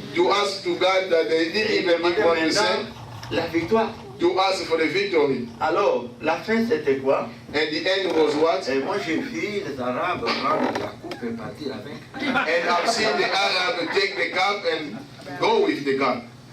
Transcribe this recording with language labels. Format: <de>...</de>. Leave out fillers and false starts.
<en>To ask to God that they didn't even give 1%.</en> <fr>La victoire.</fr> <en>To ask for the victory.</en> <fr>Alors, la fin c'était quoi?</fr> <en>And the end was what?</en> <fr>Et moi j'ai vu les Arabes prendre la coupe et partir avec.</fr> <en>And I've seen the Arabs take the cup and go with the cup.</en>